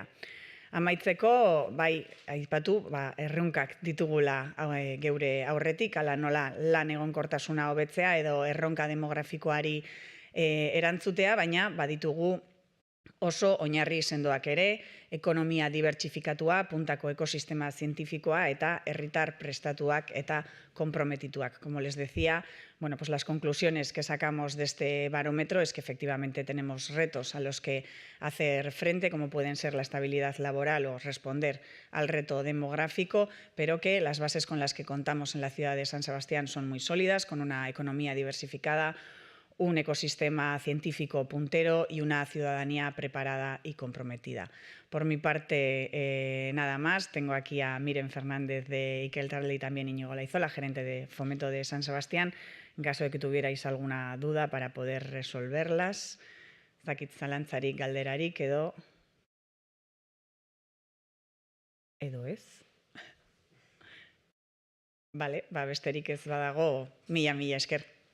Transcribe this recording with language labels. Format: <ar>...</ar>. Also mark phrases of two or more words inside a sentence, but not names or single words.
<eu>Amaitzeko, bai, aipatu, erronkak ditugula geure aurretik, hala nola lan egonkortasuna hobetzea edo erronka demografikoari erantzutea, baina baditugu oso oinarri sendoak ere, ekonomia dibertsifikatua, puntako ekosistema zientifikoa eta herritar prestatuak eta comprometituak.</eu> <es>Como les decía, bueno, pues las conclusiones que sacamos de este barómetro es que efectivamente tenemos retos a los que hacer frente, como pueden ser la estabilidad laboral o responder al reto demográfico, pero que las bases con las que contamos en la ciudad de San Sebastián son muy sólidas, con una economía diversificada, un ecosistema científico puntero y una ciudadanía preparada y comprometida. Por mi parte, nada más. Tengo aquí a Miren Fernández de Ikeltarle y también Íñigo Laizola, gerente de Fomento de San Sebastián, en caso de que tuvierais alguna duda para poder resolverlas.</es> <eu>Ez dakit zalantzarik, galderarik edo ez. Bale, besterik ez badago, mila esker.</eu>